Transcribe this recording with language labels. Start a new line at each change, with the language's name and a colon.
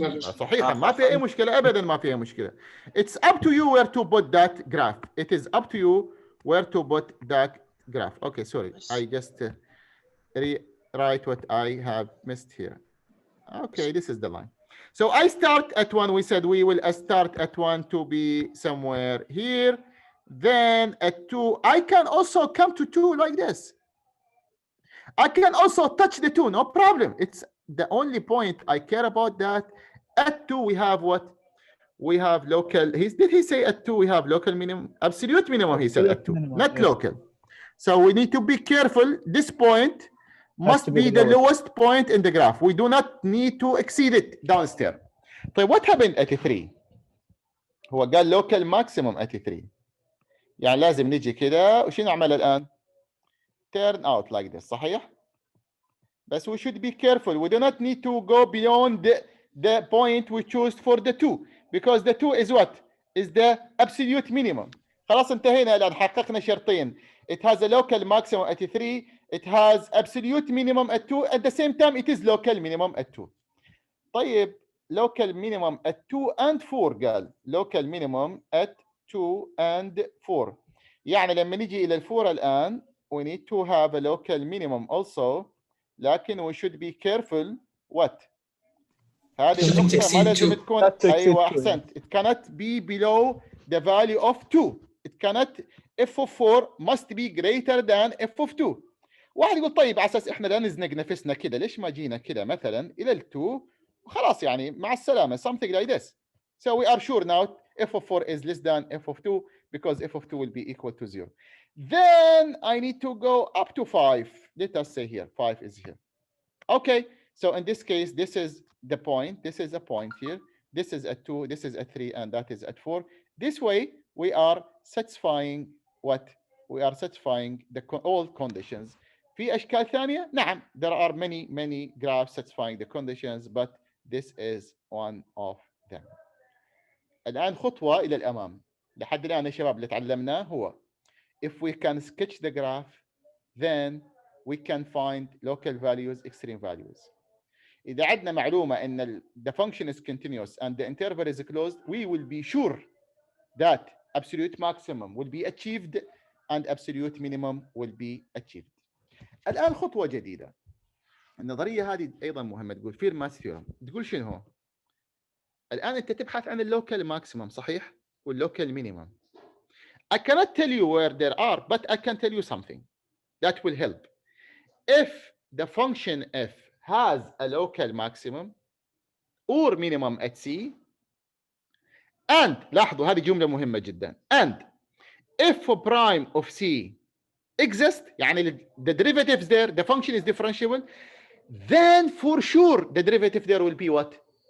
Arabic: صحيح ما في أي مشكلة أبدا ما في أي مشكلة.
English: It's up to you where to put that graph. It is up to you where to put that graph. Okay, sorry. I just rewrite what I have missed here. Okay, this is the line. So I start at 1. We said we will start at 1 to be somewhere here. Then at 2, I can also come to 2 like this. I can also touch the 2, no problem. It's the only point I care about that. At 2, we have what? We have local. Did he say at 2 we have local minimum? Absolute minimum, he said at 2, minimum, not yes. local. So we need to be careful. This point must be the lowest point in the graph. We do not need to exceed it downstairs. طيب what happened at 3?
Arabic: هو قال
English: local maximum at 3.
Arabic: يعني لازم نجي كده وشو نعمل الآن؟
English: Turn out like this
Arabic: صحيح؟ بس
English: we should be careful. We do not need to go beyond the point we choose for the 2 because the 2 is what? Is the absolute minimum.
Arabic: خلاص انتهينا الآن حققنا شرطين.
English: It has a local maximum at 3. It has absolute minimum at 2. At the same time, it is local minimum at 2. طيب local minimum at 2 and 4 قال local minimum at 2 and 4.
Arabic: يعني لما نجي إلى 4 الآن
English: we need to have a local minimum also.
Arabic: لكن
English: we should be careful what؟
Arabic: هذه النقطة ما لازم تكون أيوة أحسنت.
English: It cannot be below the value of 2. It cannot f of 4 must be greater than f of 2.
Arabic: واحد يقول طيب على أساس إحنا لا نزنق نفسنا كده ليش ما جينا كده مثلا إلى ال 2 وخلاص يعني مع السلامة
English: something like this. So we are sure now f of 4 is less than f of 2 because f of 2 will be equal to 0. Then I need to go up to 5. Let us say here 5 is here. Okay, so in this case, this is the point. This is a point here. This is at 2, this is at 3, and that is at 4. This way, we are satisfying what? We are satisfying all conditions.
Arabic: في أشكال ثانية؟ نعم,
English: there are many graphs satisfying the conditions, but this is one of them.
Arabic: الآن خطوة إلى الأمام. لحد الآن يا شباب اللي تعلمناه هو
English: if we can sketch the graph, then we can find local values, extreme values.
Arabic: إذا عندنا معلومة إن
English: the function is continuous and the interval is closed, we will be sure that absolute maximum will be achieved and absolute minimum will be achieved.
Arabic: الآن خطوة جديدة. النظرية هذه أيضا مهمة، تقول فيرماس ثيورم. تقول شنو هو؟ الآن أنت تبحث عن اللوكال ماكسيمم صحيح؟ واللوكال مينيمم.
English: I cannot tell you where there are, but I can tell you something that will help. If the function f has a local maximum or minimum at c, and
Arabic: لاحظوا هذه جملة مهمة جدا،
English: and f prime of c exists, يعني the derivatives there, the function is differentiable, then for sure the derivative there will be what?